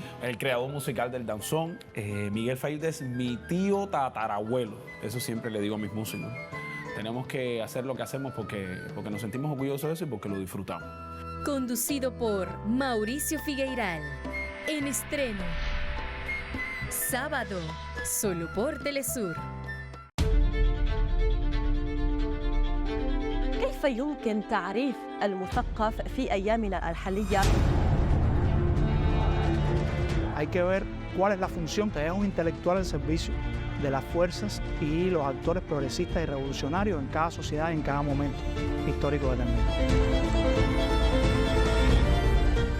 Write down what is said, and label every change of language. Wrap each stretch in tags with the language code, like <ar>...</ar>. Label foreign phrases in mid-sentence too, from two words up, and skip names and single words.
<es>El creador musical del danzón. Miguel Failde es mi tío tatarabuelo. Eso siempre le digo a mis músicos. Tenemos que hacer lo que hacemos porque nos sentimos orgullosos de eso y porque lo disfrutamos. Conducido por Mauricio Figueiral. En estreno. Sábado, solo por Telesur.</es> <ar>كيف يمكن تعريف المثقف في أيامنا الحالية؟</ar> <es>Hay que ver cuál es la función que es un intelectual al servicio de las fuerzas y los actores progresistas y revolucionarios en cada sociedad y en cada momento histórico determinado.</es>